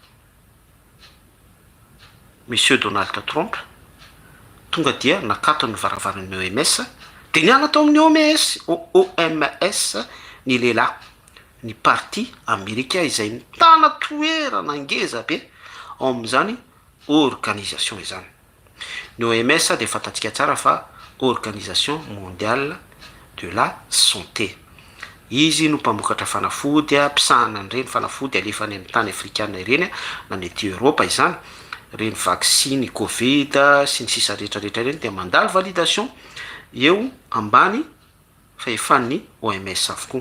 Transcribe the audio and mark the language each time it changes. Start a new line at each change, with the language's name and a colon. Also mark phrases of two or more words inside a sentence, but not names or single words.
Malagasy: monsieur Donald Trump tonga dia nakatony varavaran'ny OMS de niala tao amin'ny OMS ny lehilahy ny parti amerika izay mitana toerana angeza be ao amin'izany organisation izany. Ny OMS de fantatsika tsara fa
French: organisation mondiale de la santé.
Malagasy: Izy no mpamokatra fanafody mpisahana an'ireny fanafody alefany amin'ny tany afrikana ireny na ny ety Europa izany reny vaccine covid sy ny sisa rehetrarehetra ireny de mandalo validation eo ambany fahefan'ny OMS avokoa.